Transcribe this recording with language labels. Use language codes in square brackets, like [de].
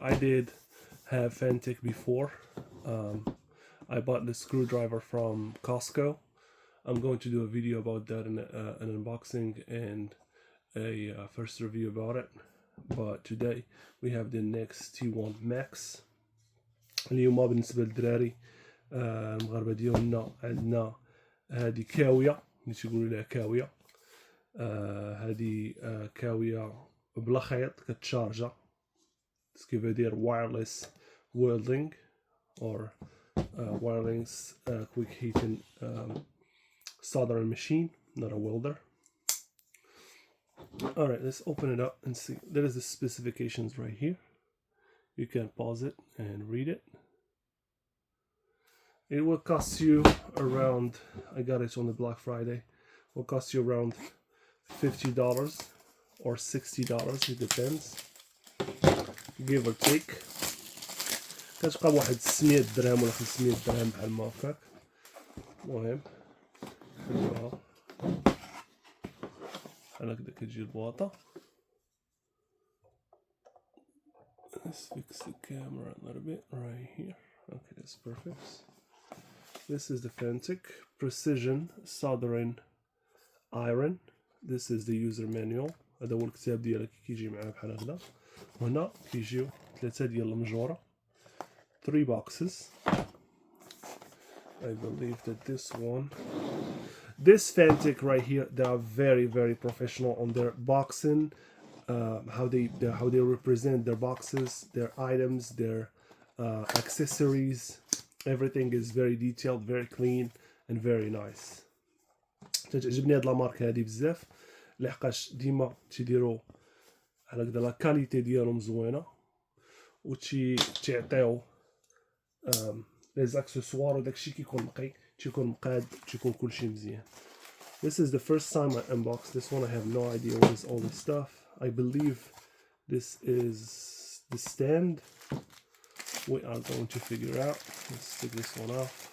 [en] I did have Fanttik before. I bought the screwdriver from Costco. I'm going to do a video about that, and an unboxing and a first review about it. But today we have the T1 Max. [ar] اليوم بالنسبة للدراري المغاربة ديالنا عندنا هذه كاوية، نيش يقولوا لها كاوية. هذه كاوية بلا خيط كتشارجا، [fr] ce qui veut dire [en] wireless welding or wireless quick heating soldering machine, not a welder. Alright, let's open it up and see. There is the specifications right here. You can pause it and read it. It will cost you around, I got it on the Black Friday, will cost you around $50 or $60, it depends, give or take. [ar] كتبقى بواحد 600 درهم ولا 500 درهم بحال ما هكاك. المهم خليوها بحال هكدا كتجي البواطة. [en] Let's fix the camera a little bit right here. Okay, that's perfect. This is the Fanttik Precision Soldering Iron. This is the user manual. [ar] هذا هو الكتاب ديالها كيجي معاه بحال هكدا. وهنا كيجيو 3 ديال المجورة. [en] 3 boxes. I believe that this Fanttik right here, they are very professional on their boxing. How they represent their boxes, their items, their accessories. Everything is very detailed, very clean and very nice. [ar] تعجبني هاد الماركة هادي بزاف لحقاش ديما تيديروا على هكذا لا كاليتي ديالهم زوينة و تيعطيو لي زاكسسوار وداكشي كيكون نقي، تيكون مقاد، تيكون كلشي مزيان. [en] This is the first time I unboxed this one. I have no idea what is all this stuff. I believe this is the stand. We are going to figure out. Let's take this one off.